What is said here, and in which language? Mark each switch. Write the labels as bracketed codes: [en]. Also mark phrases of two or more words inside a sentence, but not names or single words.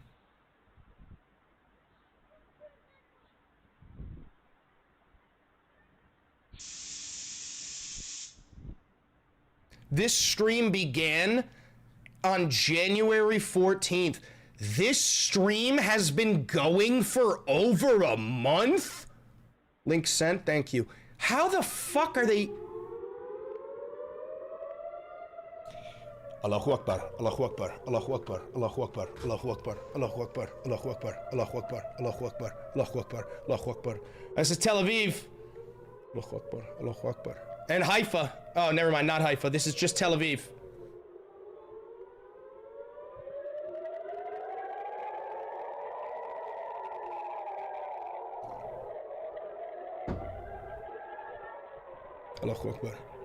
[en] This stream began on January 14th. This stream has been going for over a month? Link sent, thank you. How the fuck are they? [ar] الله أكبر، الله أكبر، الله أكبر، الله أكبر، الله أكبر، الله أكبر، الله أكبر، الله أكبر، الله أكبر، الله أكبر، الله أكبر. [en] This is Tel Aviv. [ar] الله أكبر، الله أكبر. [en] And Haifa. Oh, never mind, not Haifa. This is just Tel Aviv. [ar] الله أكبر.